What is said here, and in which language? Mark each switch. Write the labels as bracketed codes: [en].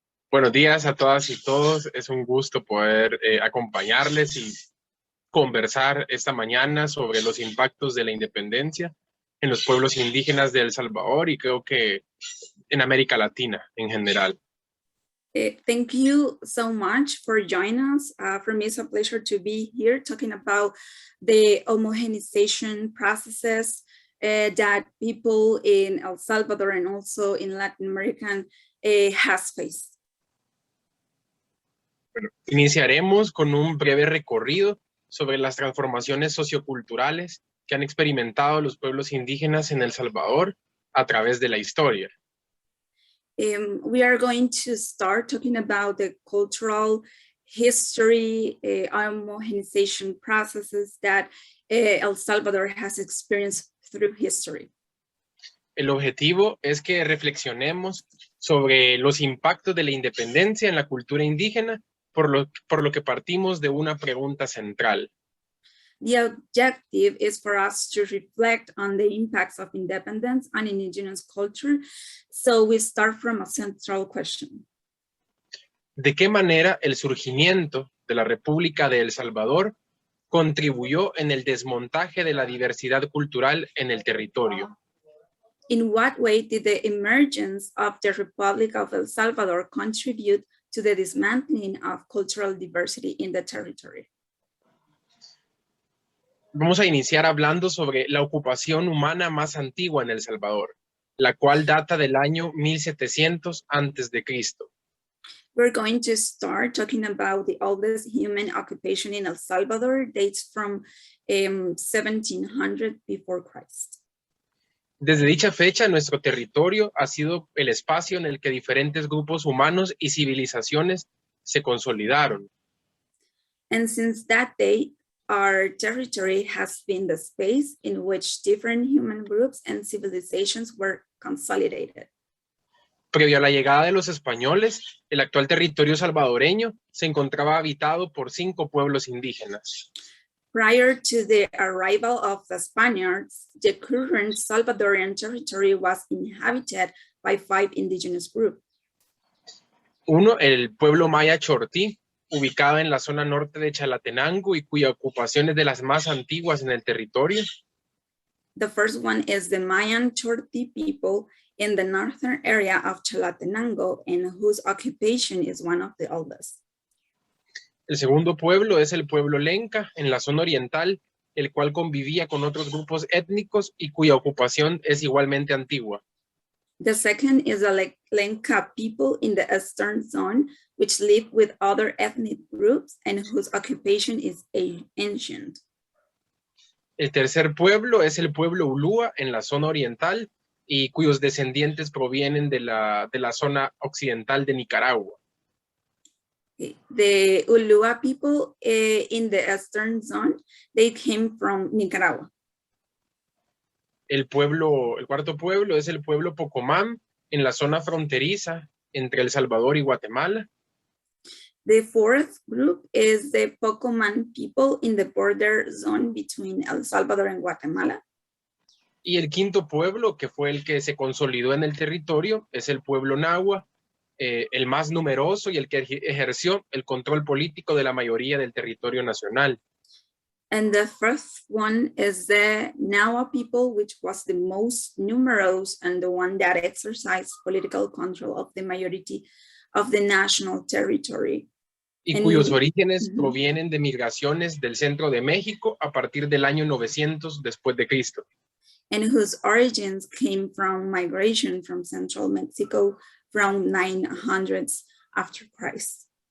[es] Buenos días a todas y todos. Es un gusto poder acompañarles y conversar esta mañana sobre los impactos de la independencia en los pueblos indígenas de El Salvador y creo que en América Latina en general. [en] Thank you so much for joining us. For me, it's a pleasure to be here talking about the homogenization processes that people in El Salvador and also in Latin America has faced. [es] Bueno, iniciaremos con un breve recorrido sobre las transformaciones socioculturales que han experimentado los pueblos indígenas en El Salvador a través de la historia. [en] We are going to start talking about the cultural history, homogenization processes that El Salvador has experienced through history. [es] El objetivo es que reflexionemos sobre los impactos de la independencia en la cultura indígena, por lo que partimos de una pregunta central. [en] The objective is for us to reflect on the impacts of independence on indigenous culture. So we start from a central question. [es] ¿De qué manera el surgimiento de la República de El Salvador contribuyó en el desmontaje de la diversidad cultural en el territorio? [en] In what way did the emergence of the Republic of El Salvador contribute to the dismantling of cultural diversity in the territory? [es] Vamos a iniciar hablando sobre la ocupación humana más antigua en El Salvador, la cual data del año 1700 antes de Cristo. [en] We're going to start talking about the oldest human occupation in El Salvador, dates from 1700 before Christ. [es] Desde dicha fecha, nuestro territorio ha sido el espacio en el que diferentes grupos humanos y civilizaciones se consolidaron. [en] And since that date, our territory has been the space in which different human groups and civilizations were consolidated. [es] Previo a la llegada de los españoles, el actual territorio salvadoreño se encontraba habitado por 5 pueblos indígenas. [en] Prior to the arrival of the Spaniards, the current Salvadorian territory was inhabited by 5 indigenous groups. [es] Uno, el pueblo maya Chortí, ubicado en la zona norte de Chalatenango y cuya ocupación es de las más antiguas en el territorio. [en] The first one is the Mayan Chortí people in the northern area of Chalatenango, and whose occupation is one of the oldest. [es] El segundo pueblo es el pueblo Lenca, en la zona oriental, el cual convivía con otros grupos étnicos y cuya ocupación es igualmente antigua. [en] The second is the Lenca people in the eastern zone, which live with other ethnic groups and whose occupation is ancient. [es] El tercer pueblo es el pueblo Ulúa, en la zona oriental, y cuyos descendientes provienen de la zona occidental de Nicaragua. [en] The Ulúa people in the eastern zone, they came from Nicaragua. [es] El cuarto pueblo es el pueblo Pocomán, en la zona fronteriza entre El Salvador y Guatemala. [en] The fourth group is the Pocomán people in the border zone between El Salvador and Guatemala. [es] Y el quinto pueblo, que fue el que se consolidó en el territorio, es el pueblo Nahua, el más numeroso y el que ejerció el control político de la mayoría del territorio nacional. [en] And the first one is the Nahua people, which was the most numerous and the one that exercised political control of the majority of the national territory. [es] Y cuyos orígenes provienen de migraciones del centro de México a partir del año 900 después de Cristo. [en] And whose origins came from migration from central Mexico from 900s after Christ.